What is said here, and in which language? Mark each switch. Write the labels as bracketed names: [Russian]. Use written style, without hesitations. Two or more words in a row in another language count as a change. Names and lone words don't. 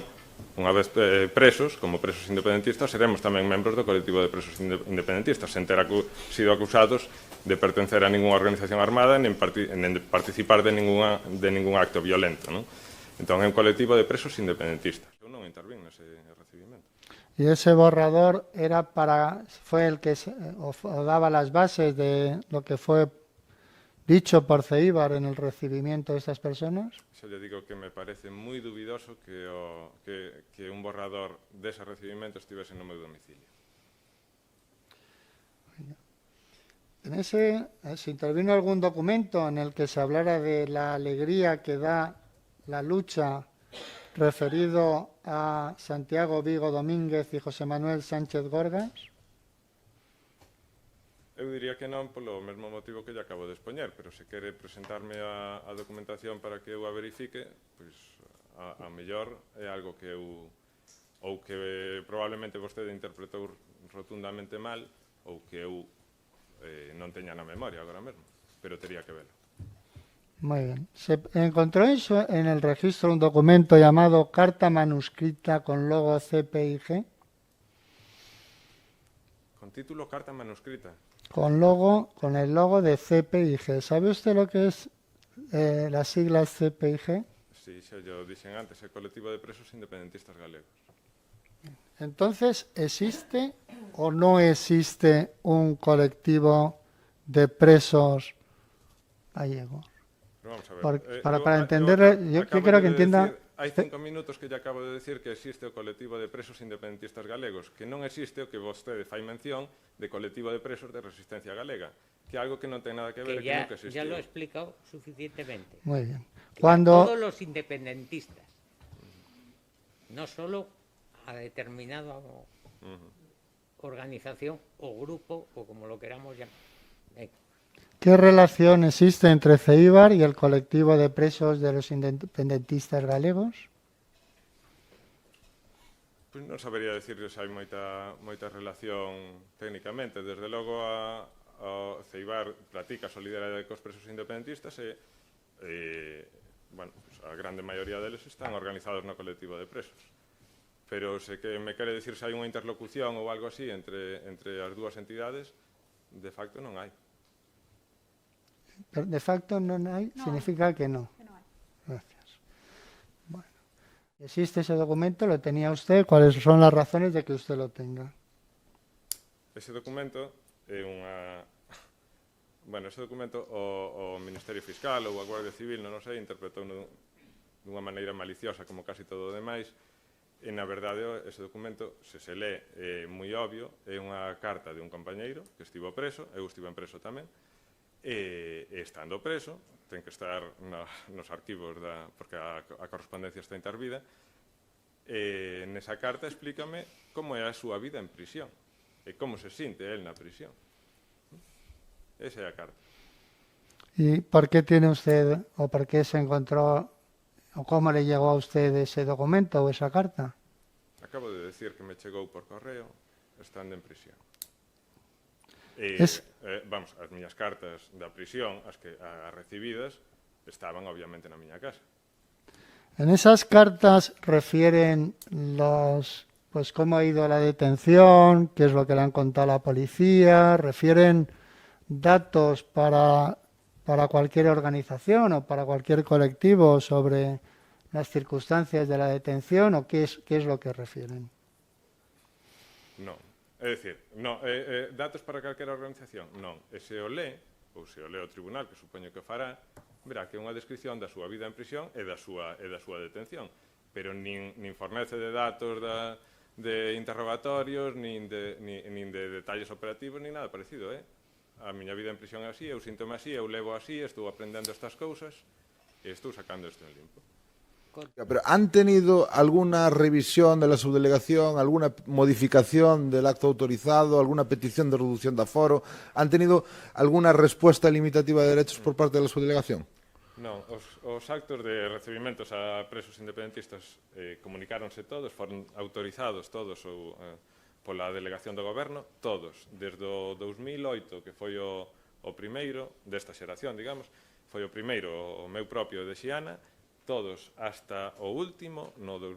[Galician] Unha vez presos, como presos independentistas, seremos tamén membros do colectivo de presos independentistas, sen ter sido acusados de pertencer a ninguna organización armada nen participar de ningún acto violento, non? Entón, é un colectivo de presos independentistas. Eu non intervín nese recibimento. [Spanish] Y ese borrador fue el que o daba las bases de lo que fue dicho por Ceíbar en el recibimiento de estas personas. [Galician] Xa lle digo que me parece moi dubidoso que un borrador dese recibimento estivese no meu domicilio. [Spanish] ¿Se intervino algún documento en el que se hablara de la alegría que da la lucha referido a Santiago Vigo Domínguez y José Manuel Sánchez Gorgas? [Galician] Eu diría que non polo mesmo motivo que lle acabo de expoñer, pero se quere presentarme a documentación para que eu a verifique, pois a mellor é algo que eu ou que probablemente vostede interpretou rotundamente mal ou que eu non teña na memoria agora mesmo, pero tería que velo. [Spanish] Muy bien. Se encontró en el registro un documento llamado Carta Manuscrita con logo CPIG. Con título Carta Manuscrita. Con el logo de CPIG. ¿Sabe usted lo que es las siglas CPIG? [Galician] Sí, xa yo dixen antes, é Colectivo de Presos Independentistas Galegos. [Spanish] Entonces, ¿existe o no existe un colectivo de presos gallegos? Pero vamos a ver. Para entender, yo creo que entienda... [Galician] Hai 5 minutos que lle acabo de decir que existe o colectivo de presos independentistas galegos, que non existe o que vostede fai mención de colectivo de presos de resistencia galega, que é algo que non ten nada que ver, que nunca existiu. [Spanish] Ya lo he explicado suficientemente. Muy bien. Todos los independentistas, no solo a determinada organización o grupo, o como lo queramos llamar. ¿Qué relación existe entre Ceíbar y el colectivo de presos de los independentistas galegos? [Galician] Pois non sabería decirle se hai moita relación técnicamente. Desde logo a Ceíbar pratica a solidaridade cos presos independentistas e bueno, pues a grande maioría deles están organizados no colectivo de presos. Pero se que me quere decir se hai unha interlocución ou algo así entre as dúas entidades, de facto non hai. [Spanish] De facto no hay, no significa que no. Que no hay. Gracias. Bueno, existe ese documento, lo tenía usted, ¿cuáles son las razones de que usted lo tenga? [Galician] Ese documento é unha... Bueno, ese documento o Ministerio Fiscal ou a Guardia Civil, non sei, interpretou dunha maneira maliciosa como casi todo o demais, e na verdade ese documento, se se lee, é moi obvio, é unha carta de un compañeiro que estivo preso, eu estive preso tamén, e estando preso, ten que estar nos arquivos porque a correspondencia está intervida, e nesa carta explícame como é a súa vida en prisión e como se sinte él na prisión. Esa é a carta. [Spanish] ¿Y por qué tiene usted, o por qué se encontró, o cómo le llegó a usted ese documento o esa carta? [Galician] Acabo de decir que me chegou por correo estando en prisión. Vamos, as miñas cartas da prisión, as recibidas, estaban obviamente na miña casa. [Spanish] En esas cartas refieren pues cómo ha ido la detención, qué es lo que le han contado a la policía, refieren datos para cualquier organización o para cualquier colectivo sobre las circunstancias de la detención o qué es lo que refieren. [Galician] Non. É dicir, datos para calquera organización? Non. E se o lee, ou se o lee o tribunal, que supoño que o fará, verá que é unha descripción da súa vida en prisión e da súa detención. Pero nin fornece de datos de interrogatorios, nin de detalles operativos, nin nada parecido, A miña vida en prisión é así, eu síntome así, eu levo así, estou aprendendo estas cousas e estou sacando isto en limpo. [Spanish] Pero ¿han tenido alguna revisión de la subdelegación, alguna modificación del acto autorizado, alguna petición de reducción de aforo? ¿Han tenido alguna respuesta limitativa de derechos por parte de la subdelegación? [Galician] Non, os actos de recibimentos a presos independentistas comunicáronse todos, foron autorizados todos pola delegación do goberno, todos, desde o 2008, que foi o primeiro desta xeración, digamos, foi o primeiro o meu propio de Xiana, todos hasta o último, no